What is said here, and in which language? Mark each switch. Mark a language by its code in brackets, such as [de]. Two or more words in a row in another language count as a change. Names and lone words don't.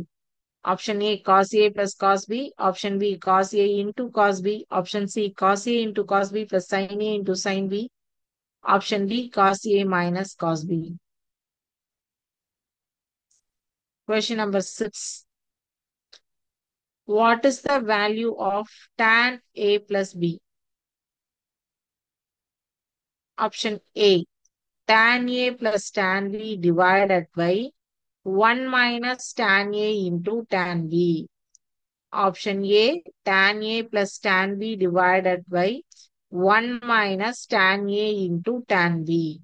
[en] Option A, cos A plus cos B. Option B, cos A into cos B. Option C, cos A into cos B plus sin A into sin B. Option D, cos A minus cos B. Question number 6. What is the value of tan A plus B? Option A, tan A plus tan B divided by 1 minus tan A into tan B. Option A, tan A plus tan B divided by 1 minus tan A into tan B.